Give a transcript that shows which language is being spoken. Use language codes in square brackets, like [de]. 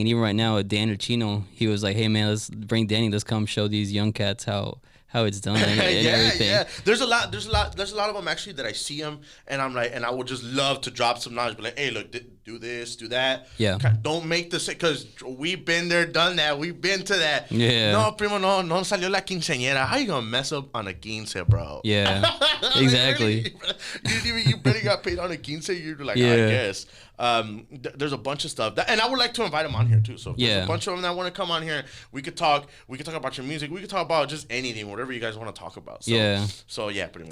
[en] And even right now, Dan Chino, he was like, "Hey, man, let's bring Danny. Let's come show these young cats how it's done and everything." Yeah. There's a lot of them actually that I see them, and I'm like, and I would just love to drop some knowledge, be like, "Hey, look, do this, do that." Yeah. Don't make this because we've been there, done that. We've been to that. Yeah. [es] No, primo, no salió la quinceañera. [en] How you gonna mess up on a quince, bro? Yeah. Exactly. You barely got paid on a quince. You're like, I guess. There's a bunch of stuff, and I would like to invite them on here too. So if there's a bunch of them that want to come on here, we could talk. We could talk about your music. We could talk about just anything, whatever you guys want to talk about. So, So yeah, pretty much.